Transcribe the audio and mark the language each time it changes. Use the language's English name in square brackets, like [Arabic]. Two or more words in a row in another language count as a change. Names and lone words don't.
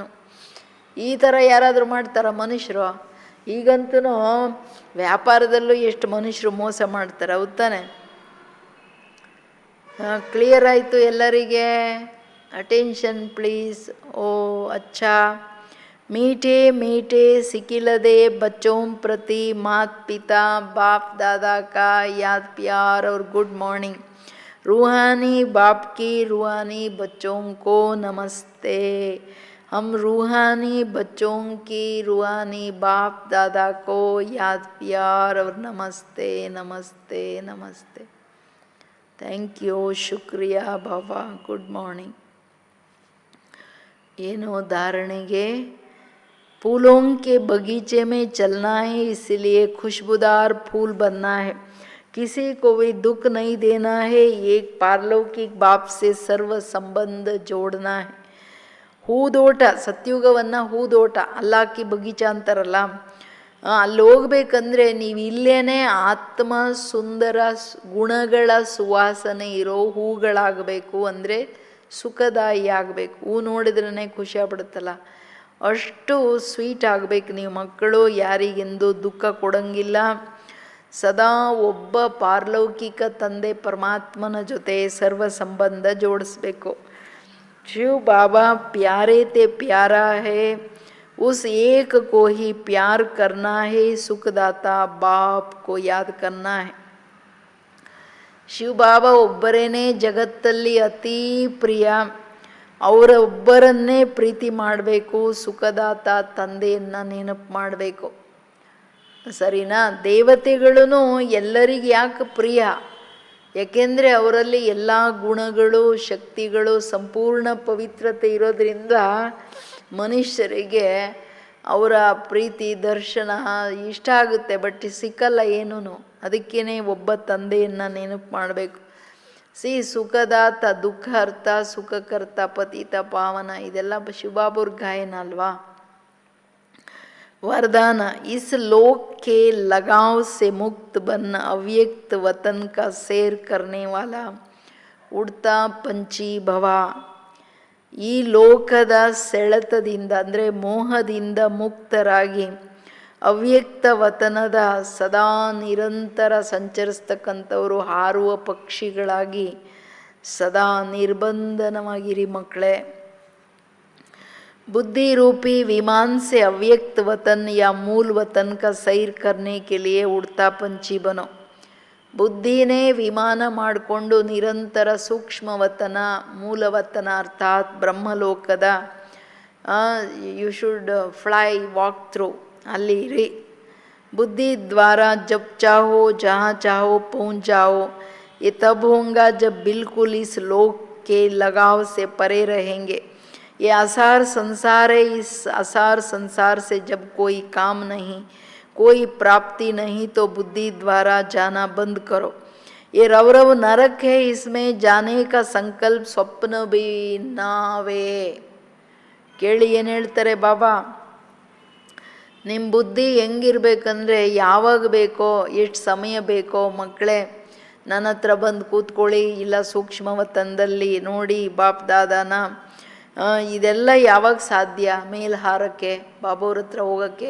[Kannada] ಈ ಥರ ಯಾರಾದರೂ ಮಾಡ್ತಾರ ಮನುಷ್ಯರು? ಈಗಂತೂ ವ್ಯಾಪಾರದಲ್ಲೂ ಎಷ್ಟು ಮನುಷ್ಯರು ಮೋಸ ಮಾಡ್ತಾರೆ, ಹೌದು ತಾನೆ? ಕ್ಲಿಯರ್ ಆಯಿತು ಎಲ್ಲರಿಗೆ? [English] Attention please. ಓ ಅಚ್ಚಾ. [Hindi] मीठे मीठे सिकिलदे बच्चों प्रति मात पिता बाप दादा का याद प्यार और [English] good morning. [Hindi] रूहानी बाप की रूहानी बच्चों को नमस्ते. हम रूहानी बच्चों की रूहानी बाप दादा को याद प्यार और नमस्ते नमस्ते नमस्ते. [English] Thank you, [Hindi] शुक्रिया बाबा. [English] Good morning. [Kannada] ಏನೋ ಧಾರಣೆಗೆ [Hindi] फूलों के बगीचे में चलना है, इसलिए खुशबूदार फूल बनना है, किसी को भी दुख नहीं देना है, एक पारलौकिक बाप से सर्व संबंध जोड़ना है. [Kannada] ಹೂದೋಟ, ಸತ್ಯುಗವನ್ನು ಹೂದೋಟ, ಅಲ್ಲಾಕಿ ಬಗೀಚ ಅಂತಾರಲ್ಲ, ಅಲ್ಲಿ ಹೋಗ್ಬೇಕಂದ್ರೆ ನೀವು ಇಲ್ಲೇನೆ ಆತ್ಮ ಸುಂದರ ಗುಣಗಳ ಸುವಾಸನೆ ಇರೋ ಹೂಗಳಾಗಬೇಕು. ಅಂದರೆ ಸುಖದಾಯಿ ಆಗಬೇಕು. ಹೂ ನೋಡಿದ್ರೇ ಖುಷಿ ಆಗ್ಬಿಡುತ್ತಲ್ಲ, ಅಷ್ಟು ಸ್ವೀಟ್ ಆಗಬೇಕು ನೀವು ಮಕ್ಕಳು. ಯಾರಿಗೆಂದು ದುಃಖ ಕೊಡೋಂಗಿಲ್ಲ. ಸದಾ ಒಬ್ಬ ಪಾರಲೌಕಿಕ ತಂದೆ ಪರಮಾತ್ಮನ ಜೊತೆ ಸರ್ವ ಸಂಬಂಧ ಜೋಡಿಸ್ಬೇಕು. [Hindi] शिव बाबा प्यारे ते प्यारा है, उस एक को ही प्यार करना है, सुखदाता बाप को याद करना है. [Kannada] ಶಿವ ಬಾಬಾ ಒಬ್ಬರೇನೇ ಜಗತ್ತಲ್ಲಿ ಅತೀ ಪ್ರಿಯ, ಅವರ ಒಬ್ಬರನ್ನೇ ಪ್ರೀತಿ ಮಾಡಬೇಕು. ಸುಖದಾತ ತಂದೆಯನ್ನು ನೆನಪು ಮಾಡಬೇಕು. ಸರಿನಾ? ದೇವತೆಗಳೂ ಎಲ್ಲರಿಗೆ ಯಾಕೆ ಪ್ರಿಯ? ಯಾಕೆಂದರೆ ಅವರಲ್ಲಿ ಎಲ್ಲ ಗುಣಗಳು ಶಕ್ತಿಗಳು ಸಂಪೂರ್ಣ ಪವಿತ್ರತೆ ಇರೋದ್ರಿಂದ ಮನುಷ್ಯರಿಗೆ ಅವರ ಪ್ರೀತಿ ದರ್ಶನ ಇಷ್ಟ ಆಗುತ್ತೆ, ಬಟ್ ಸಿಕ್ಕಲ್ಲ ಏನೂ. ಅದಕ್ಕೇ ಒಬ್ಬ ತಂದೆಯನ್ನು ನೆನಪು ಮಾಡಬೇಕು. ಸುಖದಾತ ದುಃಖಹರ್ತ ಸುಖಕರ್ತ ಪತಿತ ಪಾವನ, ಇದೆಲ್ಲ ಶಿವಬಾಬುರ್ ಗಾಯನ ಅಲ್ವಾ. [Hindi] वरदान, इस लोक के लगाव से मुक्त बन अव्यक्त वतन का सैर करने वाला उड़ता पंछी भव. [Kannada] ಈ ಲೋಕದ ಸೆಳೆತದಿಂದ ಅಂದರೆ ಮೋಹದಿಂದ ಮುಕ್ತರಾಗಿ ಅವ್ಯಕ್ತ ವತನದ ಸದಾ ನಿರಂತರ ಸಂಚರಿಸ್ತಕ್ಕಂಥವರು ಹಾರುವ ಪಕ್ಷಿಗಳಾಗಿ ಸದಾ ನಿರ್ಬಂಧನವಾಗಿರಿ ಮಕ್ಕಳೇ. [Hindi] बुद्धि रूपी विमान से अव्यक्त वतन या मूल वतन का सैर करने के लिए उड़ता पंछी बनो. [Kannada] ಬುದ್ಧಿನೇ ವಿಮಾನ ಮಾಡಿಕೊಂಡು ನಿರಂತರ ಸೂಕ್ಷ್ಮ ವತನ ಮೂಲವತನ ಅರ್ಥಾತ್ ಬ್ರಹ್ಮಲೋಕದ [English] you should fly walk through [Kannada] ಅಲ್ಲಿ ಇರಿ. [Hindi] बुद्धि द्वारा जब चाहो जहाँ चाहो पहुँच जाओ. ये तब होगा जब बिल्कुल इस लोक के लगाव से परे रहेंगे. ये आसार संसार है. इस आसार संसार से जब कोई काम नहीं, कोई प्राप्ति नहीं, तो बुद्धि द्वारा जाना बंद करो. ये रवरव नरक है. इसमें जाने का संकल्प स्वप्न भी नावे. [Kannada] ಕೇಳಿ ಏನು ಹೇಳ್ತಾರೆ ಬಾಬಾ, ನಿಮ್ಮ ಬುದ್ಧಿ ಹೆಂಗಿರ್ಬೇಕಂದ್ರೆ ಯಾವಾಗ ಬೇಕೋ ಎಷ್ಟು ಸಮಯ ಬೇಕೋ ಮಕ್ಕಳೇ ನನ್ನ ಹತ್ರ ಬಂದು ಕೂತ್ಕೊಳ್ಳಿ, ಇಲ್ಲ ಸೂಕ್ಷ್ಮವತನದಲ್ಲಿ ನೋಡಿ ಬಾಪ್ ದಾದಾನ. ಇದೆಲ್ಲ ಯಾವಾಗ ಸಾಧ್ಯ ಮೇಲ್ಹಾರಕ್ಕೆ ಬಾಬೋರ ಹತ್ರ ಹೋಗೋಕ್ಕೆ?